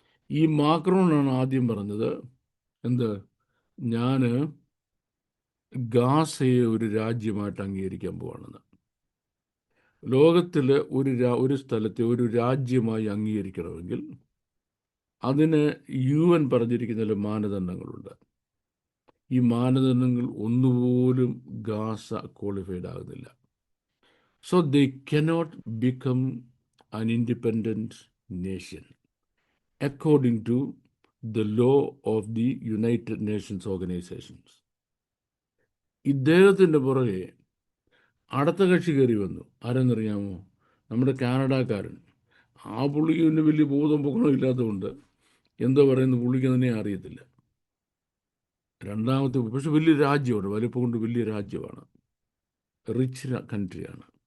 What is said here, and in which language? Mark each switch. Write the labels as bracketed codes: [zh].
[ml] ഈ മാക്രോണാണ് ആദ്യം പറഞ്ഞത്, എന്ത്, ഞാൻ ഗാസയെ ഒരു രാജ്യമായിട്ട് അംഗീകരിക്കാൻ പോവാണെന്ന്. ലോകത്തിൽ ഒരു സ്ഥലത്തെ ഒരു രാജ്യമായി അംഗീകരിക്കണമെങ്കിൽ അതിന് UN പറഞ്ഞിരിക്കുന്ന ചില മാനദണ്ഡങ്ങളുണ്ട്. ഈ മാനദണ്ഡങ്ങൾ ഒന്നുപോലും ഗാസ ക്വാളിഫൈഡ് ആകുന്നില്ല. [en] So they cannot become an independent nation according to the law of the United Nations organizations. [ml] ഇദ്ദേഹത്തിൻ്റെ പുറകെ അടുത്ത കക്ഷി കയറി വന്നു. ആരെന്നറിയാമോ? നമ്മുടെ കാനഡക്കാരൻ. ആ പുള്ളിക്ക് പിന്നെ വലിയ ബോധം പൊക്കണം ഇല്ലാത്തതുകൊണ്ട് എന്തോ പറയുന്നു, പുള്ളിക്ക് തന്നെ അറിയത്തില്ല. രണ്ടാമത്തെ, പക്ഷെ വലിയ രാജ്യമാണ്, വലിപ്പം കൊണ്ട് വലിയ രാജ്യമാണ്, റിച്ച് കൺട്രിയാണ്.